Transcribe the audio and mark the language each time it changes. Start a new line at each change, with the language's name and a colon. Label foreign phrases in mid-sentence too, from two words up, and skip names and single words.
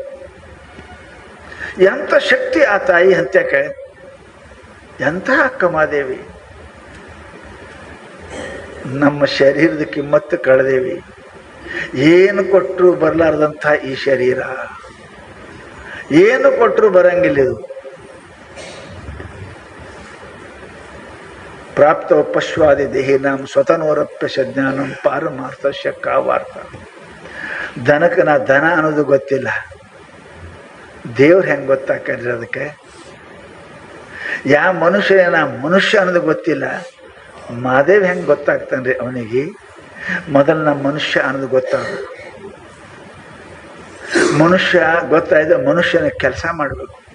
Kannada: ಎಂಥ ಶಕ್ತಿ ಆ ತಾಯಿ ಹಂತ್ಯಕ್ಕೆ, ಎಂಥ ಅಕ್ಕಮಾದೇವಿ. ನಮ್ಮ ಶರೀರದ ಕಿಮ್ಮತ್ತು ಕಳೆದೇವಿ. ಏನು ಕೊಟ್ಟರು ಬರಲಾರ್ದಂಥ ಈ ಶರೀರ, ಏನು ಕೊಟ್ಟರು ಬರಂಗಿಲ್ಲ ಇದು.
Sanskrit: ಪ್ರಾಪ್ತ ಪಶ್ವಾದಿ ದೇಹಿನಾಂ ಸ್ವತನೋರಪ್ಯ ಜ್ಞಾನಂ ಪಾರಮಾರ್ಥಸ್ಯ ಕಾವಾರ್ಥ.
Kannada: ದನಕ್ಕೆ ನಾ ದನ ಅನ್ನೋದು ಗೊತ್ತಿಲ್ಲ, ದೇವ್ರು ಹೆಂಗೆ ಗೊತ್ತಾಕ್ರಿ ಅದಕ್ಕೆ? ಯಾವ ಮನುಷ್ಯ ನಾ ಮನುಷ್ಯ ಅನ್ನೋದು ಗೊತ್ತಿಲ್ಲ, ಮಾದೇವ್ ಹೆಂಗೆ ಗೊತ್ತಾಗ್ತಾನ್ರಿ ಅವನಿಗೆ? ಮೊದಲು ನಮ್ಮ ಮನುಷ್ಯ ಅನ್ನೋದು ಗೊತ್ತಾಗಬೇಕು. ಮನುಷ್ಯ ಗೊತ್ತಾಯ್ತು, ಮನುಷ್ಯನ ಕೆಲಸ ಮಾಡಬೇಕು.